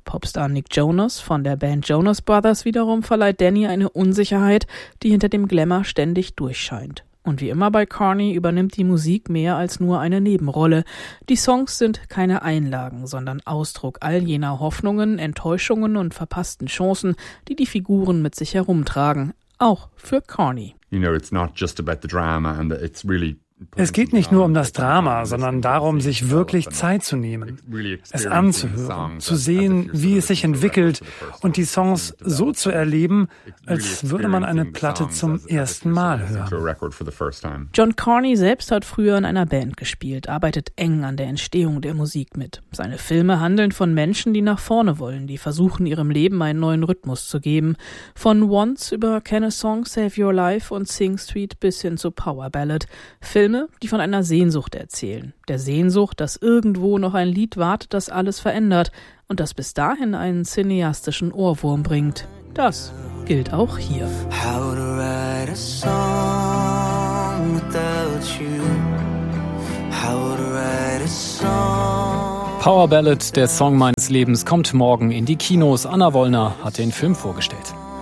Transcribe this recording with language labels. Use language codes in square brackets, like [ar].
[de] Popstar Nick Jonas von der Band Jonas Brothers wiederum verleiht Danny eine Unsicherheit, die hinter dem Glamour ständig durchscheint. Und wie immer bei Carney übernimmt die Musik mehr als nur eine Nebenrolle. Die Songs sind keine Einlagen, sondern Ausdruck all jener Hoffnungen, Enttäuschungen und verpassten Chancen, die die Figuren mit sich herumtragen, auch für Carney. [en] You know, it's not just about the drama and it's really [de] Es geht nicht nur um das Drama, sondern darum, sich wirklich Zeit zu nehmen, es anzuhören, zu sehen, wie es sich entwickelt und die Songs so zu erleben, als würde man eine Platte zum ersten Mal hören. John Carney selbst hat früher in einer Band gespielt, arbeitet eng an der Entstehung der Musik mit. Seine Filme handeln von Menschen, die nach vorne wollen, die versuchen, ihrem Leben einen neuen Rhythmus zu geben. Von Once über Can a Song Save Your Life und Sing Street bis hin zu Power Ballad. Filme, die von einer Sehnsucht erzählen. Der Sehnsucht, dass irgendwo noch ein Lied wartet, das alles verändert und das bis dahin einen cineastischen Ohrwurm bringt. Das gilt auch hier. [en] How to write a song without you. How to write a song. [de] Power Ballad, der Song meines Lebens, kommt morgen in die Kinos. Anna Wollner hat den Film vorgestellt.